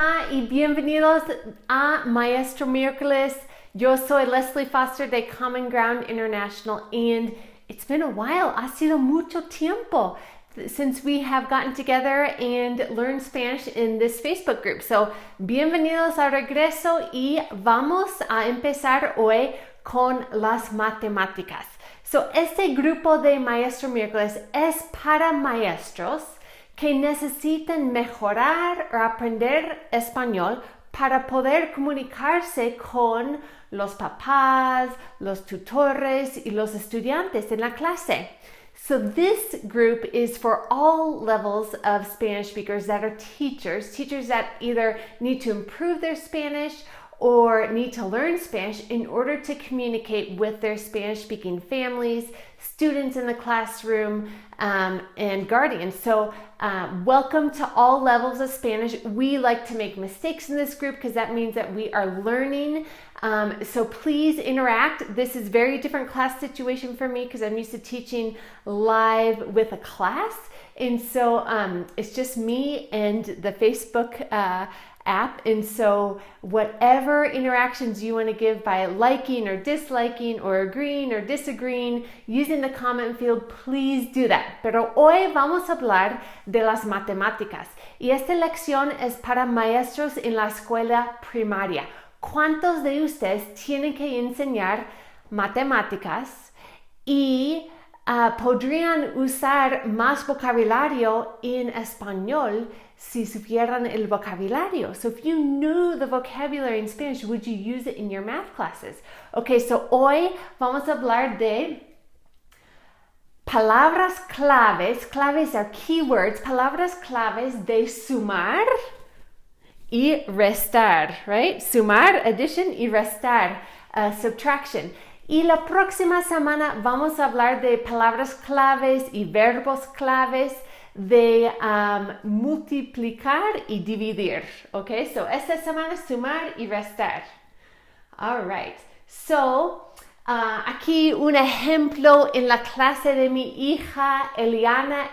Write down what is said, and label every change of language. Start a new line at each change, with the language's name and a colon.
Spanish: y bienvenidos a Maestro Miércoles. Yo soy Leslie Foster de Common Ground International,
English: and it's been a while.
Spanish: Ha sido mucho tiempo
English: since we have gotten together and learned Spanish in this Facebook group.
Spanish: So, bienvenidos al regreso y vamos a empezar hoy con las matemáticas. So, este grupo de Maestro Miércoles es para maestros que necesitan mejorar o aprender español para poder comunicarse con los papás, los tutores y los estudiantes en la clase.
English: So this group is for all levels of Spanish speakers that are teachers that either need to improve their Spanish or need to learn Spanish in order to communicate with their Spanish-speaking families, students in the classroom, and guardians. So welcome to all levels of Spanish. We like to make mistakes in this group because that means that we are learning. So please interact. This is a very different class situation for me because I'm used to teaching live with a class. And so it's just me and the Facebook app, and so whatever interactions you want to give by liking or disliking or agreeing or disagreeing using the comment field, please do that.
Spanish: Pero hoy vamos a hablar de las matemáticas y esta lección es para maestros en la escuela primaria. ¿Cuántos de ustedes tienen que enseñar matemáticas y podrían usar más vocabulario en español si supieran el vocabulario?
English: So if you knew the vocabulary in Spanish, would you use it in your math classes?
Spanish: Okay, so hoy vamos a hablar de palabras claves.
English: Claves are keywords.
Spanish: Palabras claves de sumar y restar, right? Sumar, addition, y restar, subtraction. Y la próxima semana vamos a hablar de palabras claves y verbos claves de multiplicar y dividir. Okay, so esta semana sumar y restar. All right, so aquí un ejemplo en la clase de mi hija Eliana.